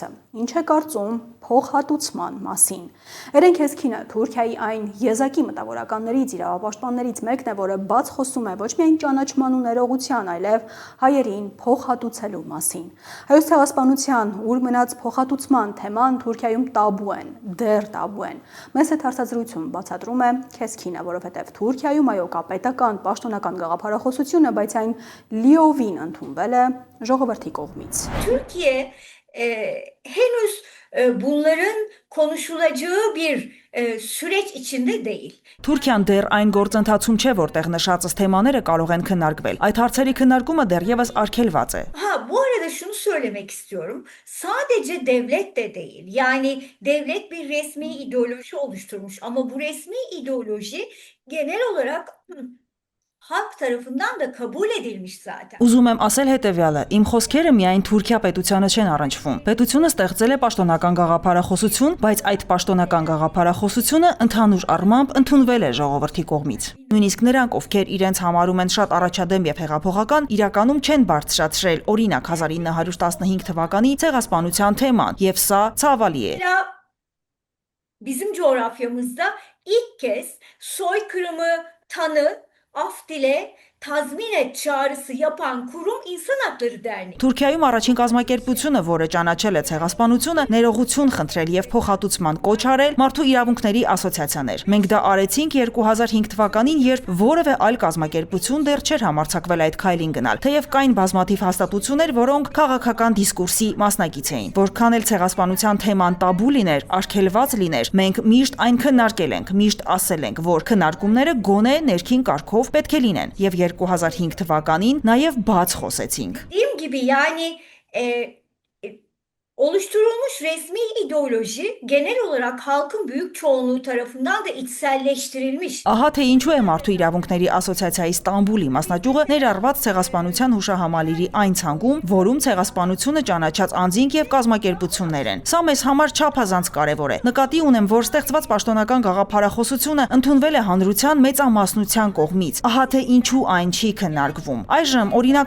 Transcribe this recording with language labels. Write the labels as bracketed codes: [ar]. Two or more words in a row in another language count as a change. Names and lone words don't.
[hy] ինչ է կարծում փոխհատուցման մասին։ Երենք Հեսքինը Թուրքիայի այն եզակի մտավորականներից, իրավապաշտպաններից մեկն է, որը բաց խոսում է ոչ միայն ճանաչման ու ներողության, այլև հայերին փոխհատուցելու մասին։ Հայոց ցեղասպանության ուր մնաց փոխհատուցման թեման Թուրքիայում տաբու են, դեռ տաբու են։ Մեզ հետ հարցազրույցում բացատրում է Հեսքինը, որովհետև Թուրքիայում այո կա պետական պաշտոնական գաղափարախոսությունը, բայց այն լիովին ընդունվել է ժողովրդի կողմից։ [tr] Türkiye henüz bunların konuşulacağı bir süreç içinde değil. [hy] Թուրքիան դեռ այն գործընթացում չէ, որտեղ նշածս թեմաները կարող են քննարկվել։ Այդ հարցերի քննարկումը դեռևս արգելված է։ [tr] Bu arada şunu söylemek istiyorum. Sadece devlet de değil. Yani devlet bir resmi ideoloji oluşturmuş ama bu resmi ideoloji genel olarak halk tarafından da kabul edilmiş zaten. [hy] Ուզում եմ ասել հետևյալը. իմ խոսքերը միայն Թուրքիա պետությանը չեն առնչվում։ Պետությունը ստեղծել է պաշտոնական գաղափարախոսություն, բայց այդ պաշտոնական գաղափարախոսությունը ընդհանուր առմամբ ընդունվել է ժողովրդի կողմից։ Նույնիսկ նրանք, ովքեր իրենց համարում են շատ առաջադեմ եւ հեղափոխական, իրականում չեն բարձրացրել օրինակ 1915 թվականի ցեղասպանության թեման, եւ սա ցավալի է։ [tr] Bizim coğrafyamızda ilk kez soykırımı tanı, af dile, tazmin et çağrısı yapan kurum İnsan Hakları Derneği. [hy] Թուրքիայում առաջին կազմակերպությունը, որը ճանաչել է ցեղասպանությունը, ներողություն խնդրել եւ փոխհատուցման կոչ արել Մարդու իրավունքների ասոցիացիաներ։ Մենք դա արեցինք 2005 թվականին, երբ որևէ այլ կազմակերպություն դեռ չէր համարձակվել այդ քայլին գնալ, թեև կային բազմաթիվ հաստատություններ, որոնք քաղաքական դիսկուրսի մասնակից էին։ Որքան էլ ցեղասպանության թեման տաբու լիներ, արգելված լիներ, մենք միշտ այն քննարկել ենք, միշտ ասել ենք, որ քննարկումները գոնե ներքին կարգով պետք է լինեն եւ 2005 թվականին նաև բաց խոսեցինք։ [tr] Dediğim gibi yani oluşturulmuş resmi ideoloji genel olarak halkın büyük çoğunluğu tarafından da içselleştirilmiş. [hy] Ահա թե ինչու է Մարդու իրավունքների ասոցիացիայի Ստամբուլի մասնաճյուղը ներառված ցեղասպանության հուշահամալիրի այն ցանկում, որում ցեղասպանությունը ճանաչած անձինք եւ կազմակերպություններ են։ Սա մեզ համար չափազանց կարեւոր է։ Նկատի ունեմ, որ ստեղծված պաշտոնական գաղափարախոսությունը ընդունվել է հանրության մեծամասնության կողմից։ Ահա թե ինչու այն չի քննարկվում։ Այժմ, օրինակ,